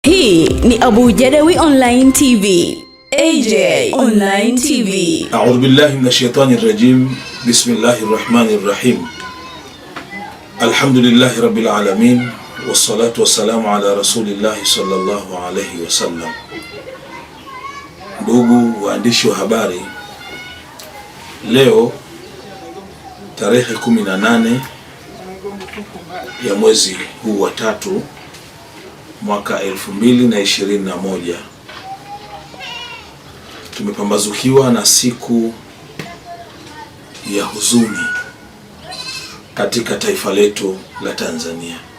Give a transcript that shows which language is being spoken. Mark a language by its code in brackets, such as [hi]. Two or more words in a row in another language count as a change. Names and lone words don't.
[sw] Hii ni Abu Jadawi Online TV. AJ Online TV. [ar] أعوذ بالله من الشيطان الرجيم بسم الله الرحمن الرحيم. الحمد لله رب العالمين. والصلاة والسلام على رسول الله صلى الله عليه وسلم. [sw] Ndugu waandishi wa habari, leo tarehe 18 ya mwezi huu wa 3 mwaka 2021 tumepambazukiwa na siku ya huzuni katika taifa letu la Tanzania.